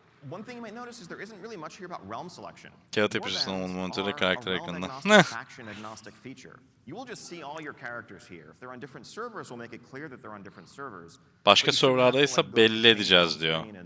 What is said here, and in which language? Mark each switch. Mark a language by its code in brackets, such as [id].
[en] One thing you might notice is there isn't really much here about realm selection. [tr] Kağıt yapıştırılan monitörde karakter ekranında. [en] Faction agnostic feature. You will just see all your characters here. If they're on different servers, we'll make it clear that they're on different servers. [tr] Başka serverlardaysa belli edeceğiz diyor.